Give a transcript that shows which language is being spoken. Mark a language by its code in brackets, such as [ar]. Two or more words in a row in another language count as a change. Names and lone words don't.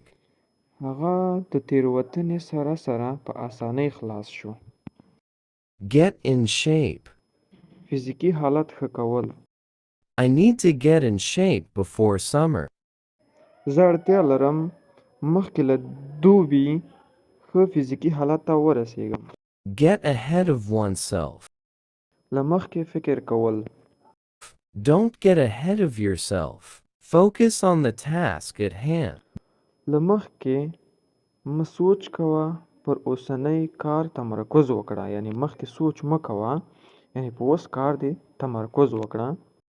[ps] هغه د تېروتنې سره سره په اسانۍ خلاص شو. [en] Get in shape. [ps] فزیکي حالت ښه کول. [en] I need to get in shape before summer. [ps] زه اړتیا لرم مخکې له دوبي ښه فزیکي حالت ته ورسیږم. [en] Get ahead of oneself. [ps] له مخکې فکر کول. [en] Don't get ahead of yourself. Focus on the task at hand. [ps] له مخکې مه سوچ کوه پر اوسنی کار تمرکز وکړه. یعنی مخکې سوچ مه کوه، یعنی په اوس کار دې تمرکز وکړه.